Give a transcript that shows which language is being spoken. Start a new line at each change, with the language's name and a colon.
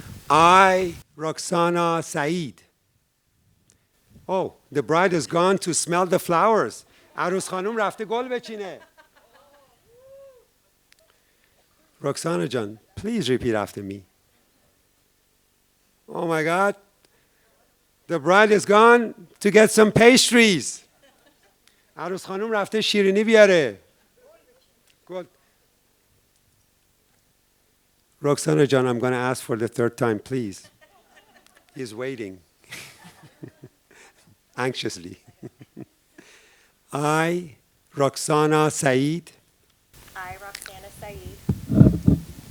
English: I, Roxana Saeed. Oh, the bride has gone to smell the flowers.
Persian: عروس خانم رفته گل بچینه.
English: Roxana Jan, please repeat after me. Oh my God. The bride is gone to get some pastries.
Persian: عروس خانم رفته شیرینی بیاره.
English: Good. Roxana Jan, I'm going to ask for the third time, please. He's waiting. Anxiously. I, Roxana Saeed, I, Roxana Saeed,